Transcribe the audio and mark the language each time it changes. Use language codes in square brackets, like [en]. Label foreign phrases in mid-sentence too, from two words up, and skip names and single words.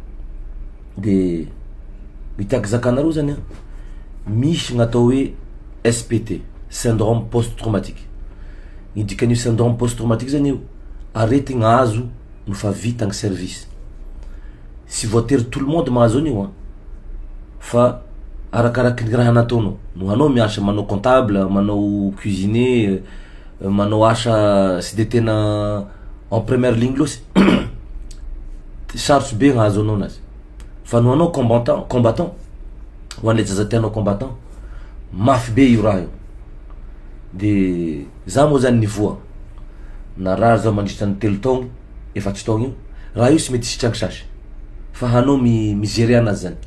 [mg] De mitiaky zakanareo zany misy gn'atao hoe SPT, [fr] syndrome post-traumatique. [mg] Ny dikan'io [fr] syndrome post-traumatique [mg] zany io aretigny azo nofa vita gny service. Sy voatery [fr] tout le monde [mg] mahazo an'io fa arakaraky ny raha nataonao. No anao miasa manao comptable, manao cuisinier, manao asa sy de tena [fr] en première ligne [mg] loatsy sarotsy be gnahazo anao anazy. Fa no anao combattant ho an'le zaza tianao combattant, mafy be io raha io. De za moa zany nivoa narary zao mandritra ny 3 taogno, 4 taogno io, raha io sy mety sitraky sasy fa hanao migérer anazy zany.